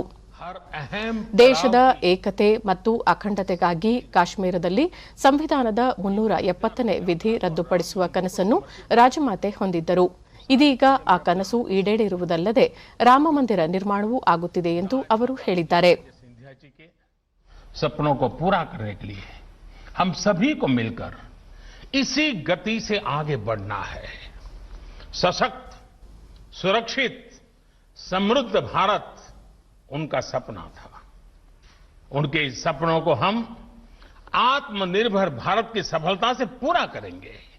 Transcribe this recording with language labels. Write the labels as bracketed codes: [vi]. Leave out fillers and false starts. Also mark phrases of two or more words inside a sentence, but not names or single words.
[kn] ದೇಶದ ಏಕತೆ ಮತ್ತು ಅಖಂಡತೆಗಾಗಿ ಕಾಶ್ಮೀರದಲ್ಲಿ ಸಂವಿಧಾನದ 370ನೇ ವಿಧಿ ರದ್ದುಪಡಿಸುವ ಕನಸನ್ನು ರಾಜಮಾತೆ ಹೊಂದಿದ್ದರು. ಇದೀಗ ಆ ಕನಸು ಈಡೇರಿರುವುದಲ್ಲದೆ ರಾಮಮಂದಿರ ನಿರ್ಮಾಣವೂ ಆಗುತ್ತಿದೆ ಎಂದು ಅವರು ಹೇಳಿದ್ದಾರೆ. [hi] सपनों को पूरा करने के लिए हम सभी को मिलकर इसी गति से आगे बढ़ना है. सशक्त, सुरक्षित, समृद्ध भारत उनका सपना था. उनके इस सपनों को हम आत्मनिर्भर भारत की सफलता से पूरा करेंगे.